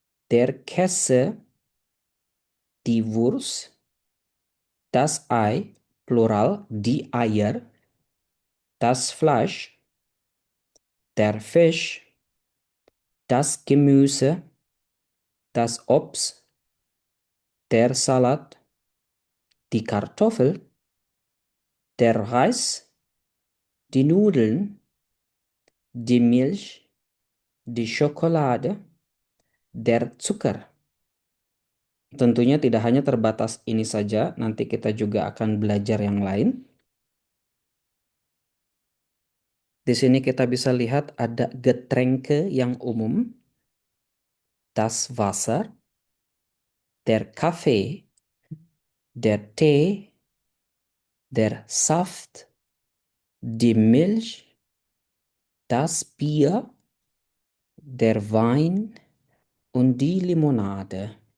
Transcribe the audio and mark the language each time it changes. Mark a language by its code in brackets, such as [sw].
[de] der Käse, die Wurst, das Ei, plural, die Eier, das Fleisch, der Fisch, das Gemüse, das Obst, der Salat, die Kartoffel, der Reis, die Nudeln, die Milch, die Schokolade, Der Zucker. [id] Tentunya tidak hanya terbatas ini saja, nanti kita juga akan belajar yang lain. Di sini kita bisa lihat ada Getränke yang umum, [de] das Wasser, der Kaffee, der Tee, der Saft, die Milch, das Bier, der Wein, und die Limonade.